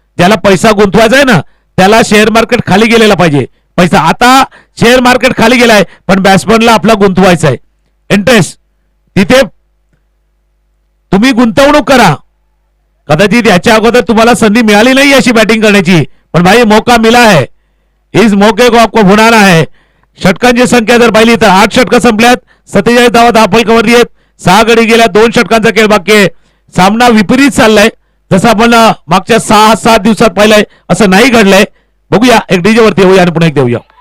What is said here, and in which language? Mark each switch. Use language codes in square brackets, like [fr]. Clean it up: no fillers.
[mr] ज्याला पैसा गुंतवायचा आहे ना त्याला शेअर मार्केट खाली गेलेला पाहिजे पैसा. आता शेअर मार्केट खाली गेलाय पण बॅट्समनला आपला गुंतवायचा आहे. इंटरेस्ट तिथे तुम्ही गुंतवणूक करा. कदाचित याच्या अगोदर तुम्हाला संधी मिळाली नाही अशी बॅटिंग करण्याची, पण भाई [hi] मौका मिला है. इस मौके को आपको भुनाना है. [mr] षटकांची संख्या जर पाहिली तर 8 षटकं संपल्यात. 47 धावा धापलकवरती आहेत. 6 गडी गेल्या. 2 षटकांचा खेळ बाकी आहे. सामना विपरीत चाललाय. जसं आपण मागच्या 6-7 दिवसात पाहिलंय असं नाही घडलंय. बघूया, एक डीजे वरती येऊया आणि पुन्हा एक देऊया.